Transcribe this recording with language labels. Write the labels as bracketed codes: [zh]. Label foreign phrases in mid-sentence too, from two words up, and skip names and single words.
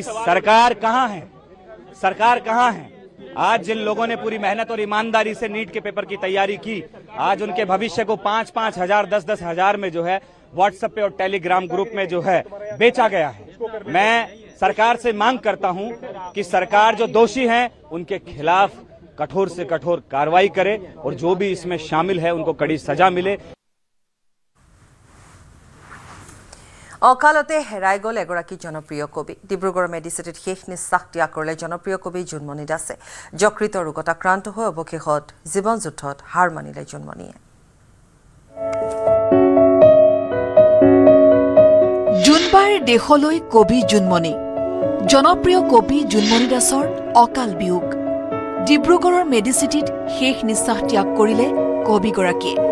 [hi] सरकार कहाँ है आज जिन लोगों ने पूरी मेहनत और ईमानदारी से नीट के पेपर की तैयारी की आज उनके भविष्य को 5-5 हजार 10-10 हजार में जो है व्हाट्सएप पे और टेलीग्राम ग्रुप में जो है बेचा गया है मैं सरकार से मांग करता हूं कि सरकार जो दोषी हैं उनके खिलाफ कठोर से कठोर कार्रवाई करे और जो भी इसमें शामिल है उनको कड़ी सजा मिले [as] অকালতে হেৰাই গ'ল এগৰাকী জনপ্ৰিয় কবি ডিব্ৰুগড় মেডিচিটিত শেষ নিশ্বাস ত্যাগ কৰিলে জনপ্ৰিয় কবি জুনমণি দাসে যকৃত ৰোগত আক্ৰান্ত হৈ অৱশেষত জীৱন যুদ্ধত হাৰ মানিলে জুনমণিয়ে জুনবাৰ দেশলৈ কবি জুনমণি জনপ্ৰিয় কবি জুনমণি দাসৰ অকাল বিয়োগ ডিব্ৰুগড়ৰ মেডিচিটিত শেষ নিশ্বাস ত্যাগ কৰিলে কবিগৰাকীয়ে